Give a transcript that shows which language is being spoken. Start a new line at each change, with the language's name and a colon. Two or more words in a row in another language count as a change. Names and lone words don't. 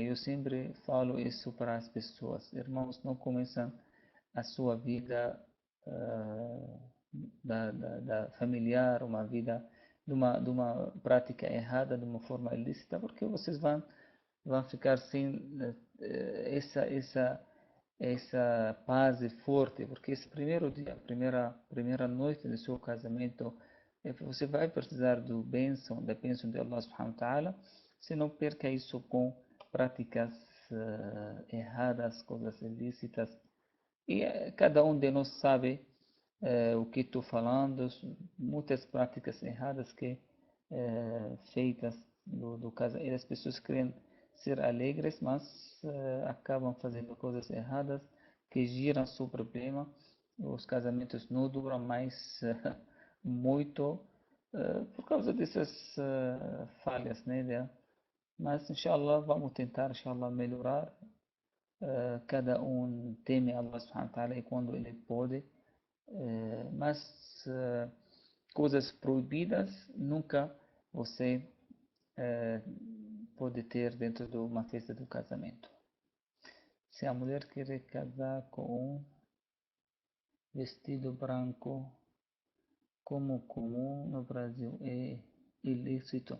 Portuguese: Eu sempre falo isso para as pessoas. Irmãos, não começam a sua vida ah, da familiar, uma vida de uma prática errada, de uma forma ilícita, porque vocês vão ficar sem essa paz forte, porque esse primeiro dia, primeira noite do seu casamento, você vai precisar da bênção de Allah
Arabic: سبحانه وتعالى,
Portuguese: se não perca isso com práticas erradas, coisas ilícitas. E cada um de nós sabe o que estou falando, muitas práticas erradas que feitas do caso, e as pessoas querem ser alegres, mas acabam fazendo coisas erradas que giram seu problema. Os casamentos não duram mais muito por causa dessas falhas, né? Mas, inshallah, vamos tentar, inshallah, melhorar. Cada um teme Allah
Arabic: سبحانه وتعالى
Portuguese: e quando ele pode, mas coisas proibidas nunca você pode ter dentro de uma festa do casamento. Se a mulher quer casar com um vestido branco, como comum no Brasil, é ilícito.